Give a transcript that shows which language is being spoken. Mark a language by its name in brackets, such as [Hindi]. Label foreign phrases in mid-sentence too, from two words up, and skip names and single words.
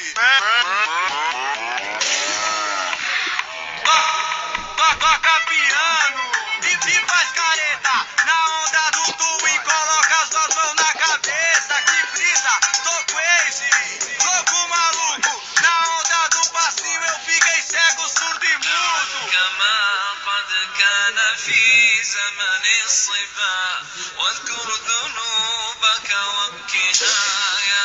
[Portuguese] Toca piano e faz careta na onda do twin, coloca as duas mãos na cabeça, que brisa, tô crazy, louco maluco, na onda do passinho eu fiquei cego, surdo e mudo. [Arabic] كما قد كان في زمن الصبا واذكر ذنوبك وابكها